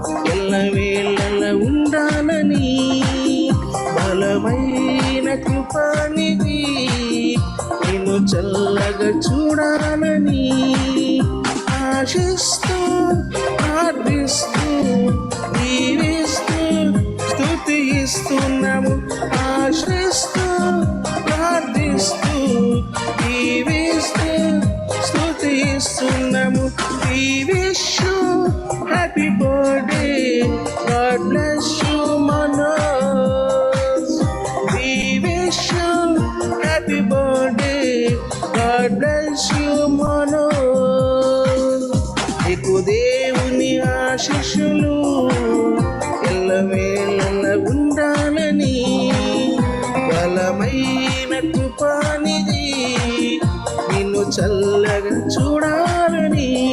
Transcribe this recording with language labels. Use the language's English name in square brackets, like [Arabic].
[Telugu] ఎల్లవేళ ఉండాలని బలమైన కృపానిధి నిన్ను చల్లగా చూడాలని ఆశిస్తూ ప్రార్థిస్తూ దీవిస్తూ స్తుతిస్తున్నాము. ఆశిస్తూ ప్రార్థిస్తూ దీవిస్తూ స్తుతిస్తున్నాము. [English] We wish you happy birthday. God bless you, Manoj. We wish you happy birthday. God bless you, Manoj. [Telugu] నీకు దేవుని ఆశీస్సులు ఎల్లవేళ ఉండాలని బలమైన కృపానిధి నిన్ను చల్లగా చూడాలని